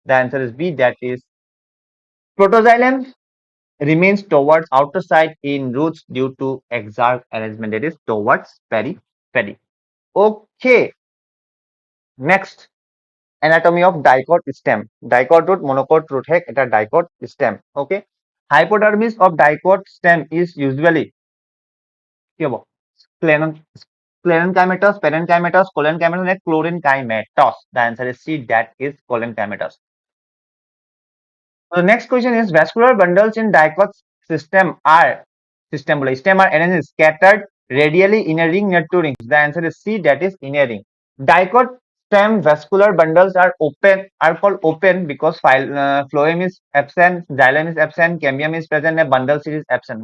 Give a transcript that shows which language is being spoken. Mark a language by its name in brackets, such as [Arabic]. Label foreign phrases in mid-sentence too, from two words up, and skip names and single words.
[English] The answer is B, that is protoxylem remains towards outer side in roots due to exarch arrangement, that is towards periphery. Okay, next, anatomy of dicot stem. Dicot root, monocot root heck, এটা dicot stem. Okay, hypodermis of dicot stem is usually [Assamese] কি হব [English] sclerenchymatous, parenchymatous, collenchymatous, and chlorenchymatous. The answer is C, that is collenchymatous. So the next question is vascular bundles in dicot stem are arranged scattered radially in a ring near two rings. The answer is C, that is in a ring. Dicot stem vascular bundles are called open because phloem is absent, xylem is absent, cambium is present, and bundle seed is absent.